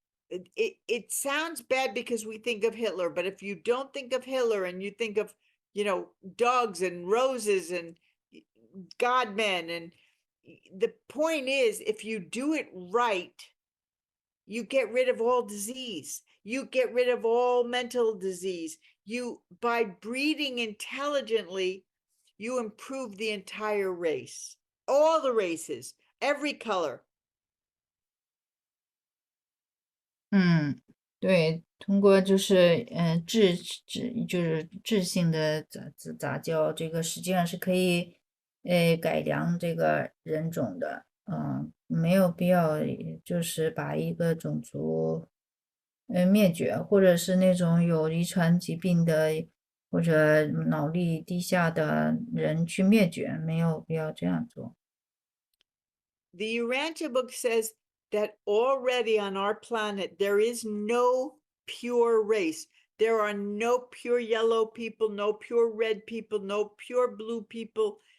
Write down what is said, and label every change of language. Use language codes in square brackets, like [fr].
[en] But it sounds bad because we think of Hitler, but if you don't think of Hitler and you think of, dogs and roses and godmen, and the point is, if you do it right, you get rid of all disease. You get rid of all mental disease. By breeding intelligently, you improve the entire race, all the races, every color. [zh] 对，通过就是就是质性的杂交，这个实际上是可以改良这个人种的，没有必要就是把一个种族灭绝，或者是那种有遗传疾病的或者脑力低下的人去灭绝，没有必要这样做。 [en] The Urantia book says that already on our planet, there is no pure race. There are no pure yellow people, no pure red people, no pure blue people.